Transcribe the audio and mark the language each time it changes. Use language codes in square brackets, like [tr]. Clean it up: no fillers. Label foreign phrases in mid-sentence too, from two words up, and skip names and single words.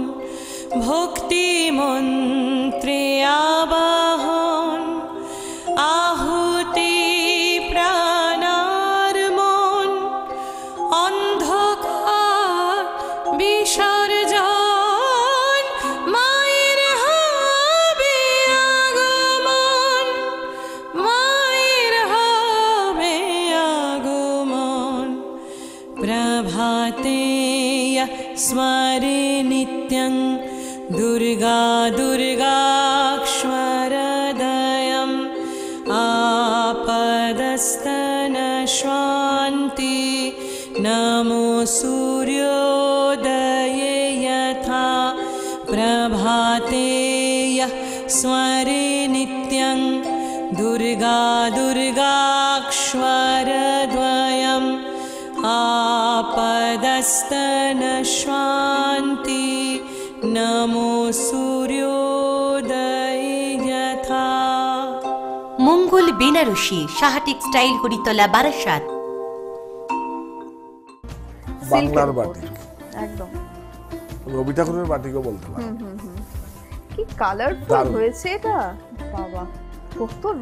[bn] ভক্তি মন্ত্রে আবাহন, আহুতি প্রাণার মন, অন্ধকার বিসর্জন, মায়ের হবে আগমন, মায়ের হবে আগমন। [sa] প্রভাতে স্মরে নিত্যং দুর্গা দুর্গাক্ষরদয়ম, आपदस्तनश्वान्ति नमो सूर्योदये यथा प्रभाते स्मरे दुर्गा दुर्गाक्षरद्वयम् आपदस्तनश्वान्ति नमो सूर्योदय यथा। [bn] মঙ্গল বেনারসি, সাহা টেক্সটাইল, হরিতলা, বারাসাত। বাংলার বাটিক, একদম রবি ঠাকুরের বাটিকও বলতে পারে। কি কালারফুল দারুণ। হয়েছে এটা, বাবা কত রং